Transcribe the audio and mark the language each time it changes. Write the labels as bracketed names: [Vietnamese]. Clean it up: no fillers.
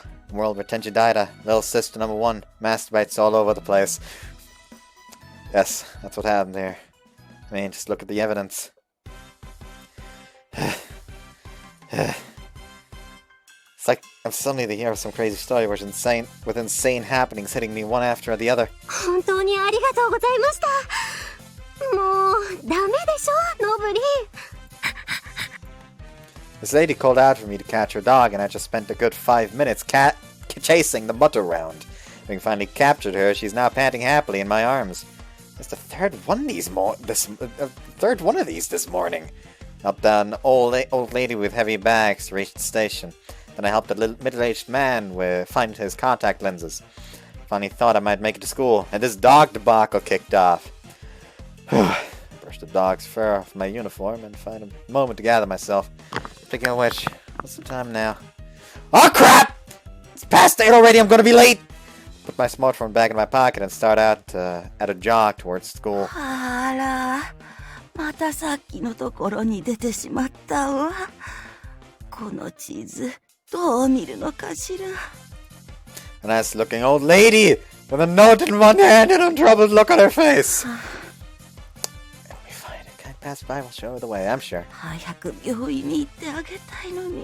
[English] A world where Tenchi Daida, little sister number 1, masturbates all over the place. Yes, that's what happened here. I mean, just look at the evidence. It's like I'm suddenly the hero of some crazy story with insane happenings hitting me one after the other. [Japanese] 本当にありがとうございました。もうダメでしょ、ノブリン。 [English] This lady called out for me to catch her dog, and I just spent a good 5 minutes chasing the mutt around. Having finally captured her, she's now panting happily in my arms. It's the third one of these this morning. Helped an old lady with heavy bags to reach the station. Then I helped a middle-aged man find his contact lenses. Finally thought I might make it to school, and this dog debacle kicked off. Brushed the dog's fur off my uniform and found a moment to gather myself. Speaking of which, what's the time now? Oh crap! It's past 8 already, I'm gonna be late! Put my smartphone back in my pocket and start out at a jog towards school. [Japanese] あら、またさっきのところに出てしまったわ。この地図、どう見るのかしら。 [English] A nice looking old lady with a note in one hand and a troubled look on her face. It'll be fine. It can't pass by. We'll show her the way, I'm sure. [Japanese] 早く病院に行ってあげたいのに。